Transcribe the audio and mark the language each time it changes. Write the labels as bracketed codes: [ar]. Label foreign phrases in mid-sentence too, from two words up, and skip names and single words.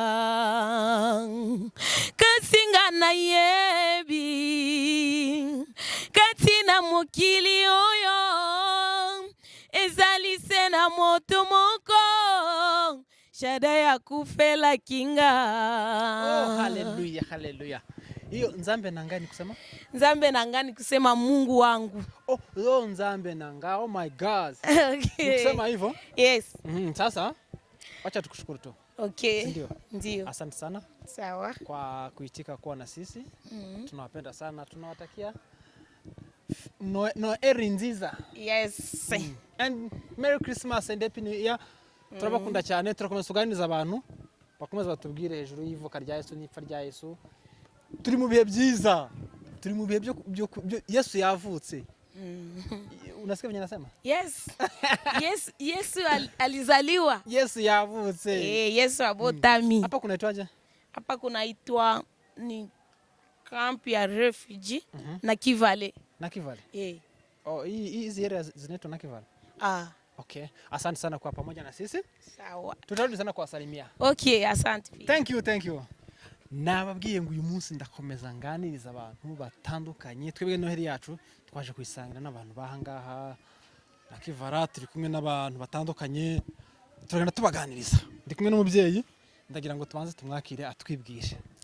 [ln] kasi nga nayebi kati na mokili oyo ezali se na moto moko Shaddai akufelaki nga. [sw] Oh, haleluya, haleluya. Hiyo [ln] nzambe nanga [sw] ni kusema? [ln] Nzambe nanga [sw] ni kusema Mungu wangu. [ln] Oh, yo nzambe nanga. [en] Oh my God. Okay. [sw] Ni kusema hivyo? [en] Yes. [sw] Sasa wacha tukushukuru tu. [en] Okay. [sw] Ndio. Ndio. Asante sana. Sawa. Kwa kuitika kuwa na sisi. Tunawapenda sana. Tunawatakia [rw] Noheri nziza. [en] Yes. And Merry Christmas and Happy New Year. [rw] Turabakunda cyane, turakomeza kuganiriza abantu bakomeza batubwire hejuru y'ivuka rya Yesu n'ipfa rya Yesu. Turi mu bihe byiza. Turi mu bihe byo Yesu yavutse. [sw] Unasikia venye nasema? Yes. Yesu alizaliwa. [rw] Yesu yavutse. [ln] Yesu abotami. [sw] Hapa kunaitwaje? Hapa kunaitwa ni camp ya refugee na Kivale. Na Kivale. Oh, hizi area zinaitwa na Kivale. [en] Okay. [sw] Asante sana kwa pamoja na sisi. Sawa. Tutarudi sana kuwasalimia. Okay, asante. [en] Thank you. [rw] Nababwiye ngo uyu munsi ndakomeza nganiriza abantu batandukanye. Twebwe Noheri yacu twaje kuyisangira n'abantu bahangaha na Kivara, turi kumwe n'abantu batandukanye. Turagenda tubaganiriza. Ndi kumwe n'umubyeyi, ndagira ngo tubanze tumwakire atwibwire.